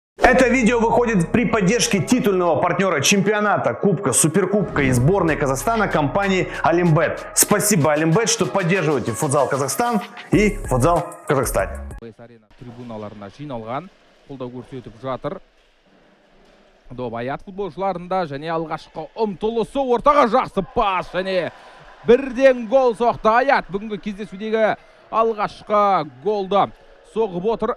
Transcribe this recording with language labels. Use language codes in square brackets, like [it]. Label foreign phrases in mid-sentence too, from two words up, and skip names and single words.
[ru] Это видео выходит при поддержке титульного партнера чемпионата, кубка, суперкубка и сборной Казахстана компании Олимбет. Спасибо, Олимбет, что поддерживаете футзал Казахстан и футзал в Казахстане. [kk] Трибуналарына жиналған, қолдау көрсетіп жатыр. Аят футболшыларында және алғашқы ұмтылысы, ортаға жақсы пас және бірден гол соқты. Аят бүгінгі кездесудегі алғашқы голды соғып отыр.